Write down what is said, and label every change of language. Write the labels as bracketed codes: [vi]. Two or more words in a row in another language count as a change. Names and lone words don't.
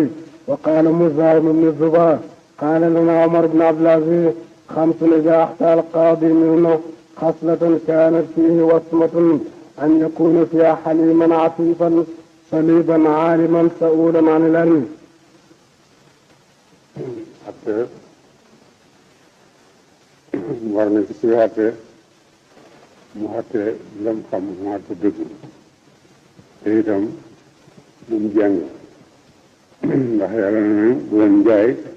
[ar] وقال مزاحم بن الزبير قال لنا عمر بن عبد العزيز 5 إذا أخطأ القاضي منه خصلة كانت فيه وصمة أن يكون فيها حليما عفيفا صليبا عالما سؤولا عن العلم. [wo] war na ci suyaate mu xatte lam xam mu xatte dëgg te itam bu mu jàng ndax yàlla na ne bu leen jaay